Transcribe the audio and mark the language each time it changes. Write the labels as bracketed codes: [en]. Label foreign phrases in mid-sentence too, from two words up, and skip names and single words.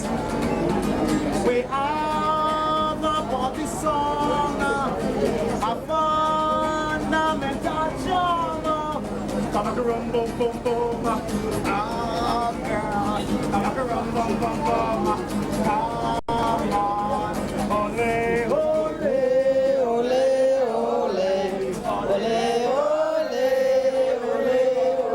[en] We have a party song, a fundamental genre. Come on, rum boom boom boom. Ah, girl. Come on, rum boom boom boom. Come on, ole ole ole ole ole ole ole.